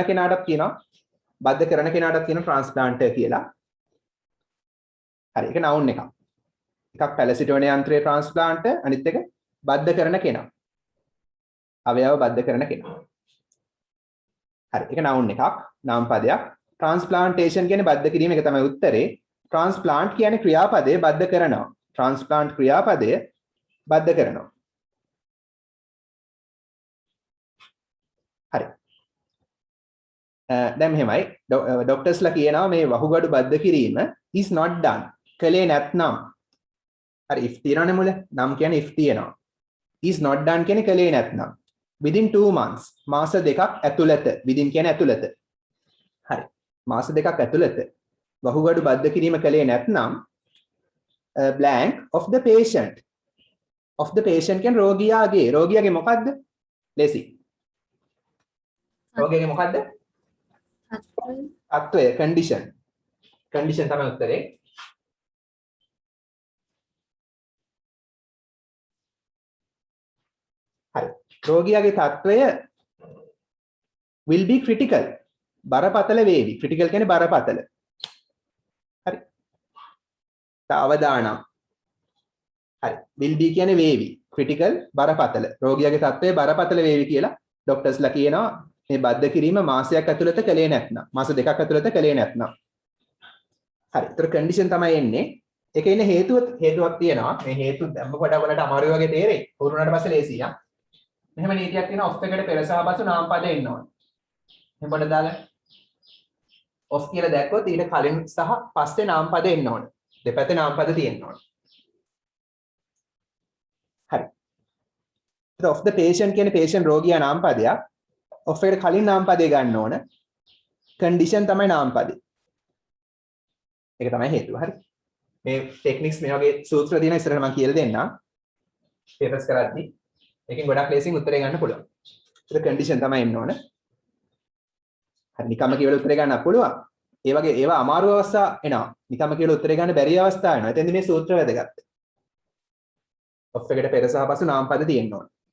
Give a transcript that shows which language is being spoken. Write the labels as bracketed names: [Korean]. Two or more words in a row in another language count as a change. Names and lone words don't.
[Sinhala] කෙනාටත් කියනවා බද්ධ කරන කෙනාටත් කියනවා transplanter කියලා හරි ඒක noun එකක් එකක් පැල සිටවන යන්ත්‍රයේ transplanter අනිත් එක බද්ධ කරන කෙනා අවයව බද්ධ කරන කෙනා හරි ඒක noun එකක් නාම පදයක් transplantation කියන්නේ බද්ධ කිරීම එක තමයි උත්තරේ transplant කියන්නේ ක්‍රියාපදය බද්ධ කරනවා transplant ක්‍රියාපදය බද්ධ කරනවා හරි දැන් මෙහෙමයි ડોක්ටර්ස්ලා කියනවා මේ වහුගඩු බද්ධ කිරීම [English] is not done [Sinhala] කලේ නැත්නම් හරි if තියනවනේ මුල නම් කියන්නේ if තියනවා [English] is not done [Sinhala] කියන්නේ කලේ නැත්නම් [English] within 2 months [Sinhala] මාස දෙකක් ඇතුළත within කියන්නේ ඇතුළත හරි මාස දෙකක් ඇතුළත වහුගඩු බද්ධ කිරීම කලේ නැත්නම් [English] blank of the patient [Sinhala] කියන්නේ රෝගියාගේ මොකද්ද ලෙසි රෝගියාගේ මොකද්ද තත්ත්වය condition තමයි උත්තරේ හරි රෝගියාගේ තත්ත්වය [English] will be critical [Sinhala] බරපතල වේවි critical කියන්නේ බරපතල හරි අවදානම් හරි [English] will be [Sinhala] කියන්නේ වේවි critical බරපතල රෝගියාගේ තත්ත්වය බරපතල වේවි කියලා ડોක්ටර්ස්ලා කියනවා මේ බද්ධ කිරීම මාසයක් ඇතුළත කළේ නැත්නම් මාස දෙකක් ඇතුළත කළේ නැත්නම් හරි ඒතර කන්ඩිෂන් තමයි එන්නේ ඒකේ ඉන්නේ හේතුවක් තියෙනවා මේ හේතු දැම්ම කොට වලට අමාරු වගේ තේරෙයි පුරුණාට පස්සේ ලේසියි මෙහෙම නීතියක් තියෙනවා ඔෆ් එකට පෙර සහ පසු නාම පද එන්න ඕනේ මෙහෙම කොට දාලා ඔෆ් කියලා දැක්කොත් ඊට කලින් සහ පස්සේ නාම පද එන්න ඕනේ දෙපැත්තේ නාම පද තියෙන්න ඕනේ හරි ඒතර [English] of the patient [Sinhala] කියන්නේ patient රෝගියා නාම පදයක් of එකට කලින් නාම පදේ ගන්න ඕන condition තමයි නාම පදේ ඒක තමයි හේතුව හරි මේ ටෙක්නික්ස් මේ වගේ සූත්‍ර දින ඉස්සරහට මම කියලා දෙන්නම් පේපර්ස් කරද්දී ඒකෙන් ගොඩක් ලේසියෙන් උත්තරේ ගන්න පුළුවන් ඒක condition තමයි එන්න ඕන හරි නිකම්ම කියලා උත්තරේ ගන්න පුළුවන් ඒ වගේ ඒවා අමාරු අවස්ථා එනවා නිකම්ම කියලා උත්තරේ ගන්න බැරි අවස්ථා එනවා එතෙන්දී මේ සූත්‍ර වැදගත් of එකට පෙර සහ පසු නාම පද තියෙන්න ඕන